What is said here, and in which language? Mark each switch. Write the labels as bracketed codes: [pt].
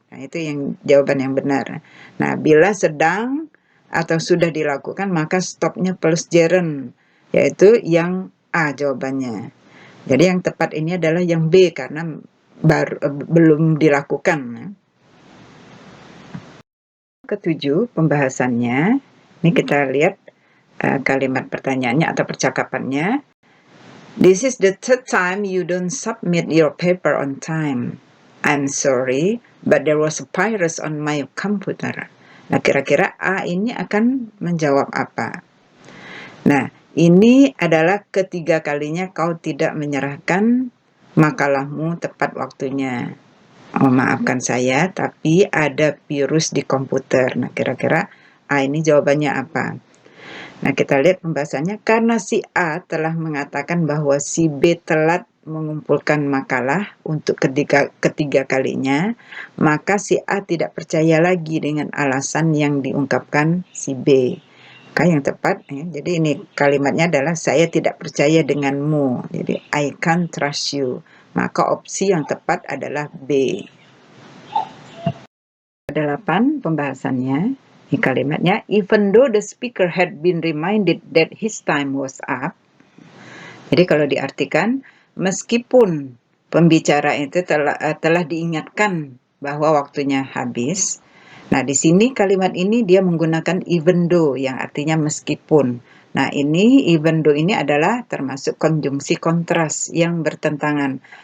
[id] Nah, itu yang jawaban yang benar. Nah, bila sedang atau sudah dilakukan, maka stopnya plus gerund, yaitu yang A jawabannya. Jadi yang tepat ini adalah yang B, karena belum dilakukan. Ketujuh, pembahasannya. Ini kita lihat kalimat pertanyaannya atau percakapannya. [en] This is the third time you don't submit your paper on time. I'm sorry, but there was a virus on my computer. [id] Nah, kira-kira A ini akan menjawab apa? Nah, ini adalah ketiga kalinya kau tidak menyerahkan makalahmu tepat waktunya. Oh, maafkan saya, tapi ada virus di komputer. Nah, kira-kira A ini jawabannya apa? Nah, kita lihat pembahasannya. Karena si A telah mengatakan bahwa si B telat mengumpulkan makalah untuk ketiga kalinya, maka si A tidak percaya lagi dengan alasan yang diungkapkan si B. Maka yang tepat, ya, jadi ini kalimatnya adalah saya tidak percaya denganmu. Jadi [en] I can't trust you. [id] Maka opsi yang tepat adalah B. 8 pembahasannya. Ini kalimatnya, [en] even though the speaker had been reminded that his time was up. [id] Jadi kalau diartikan, meskipun pembicara itu telah diingatkan bahwa waktunya habis. Nah, di sini kalimat ini dia menggunakan even though yang artinya meskipun. Nah, ini even though ini adalah termasuk konjungsi kontras yang bertentangan.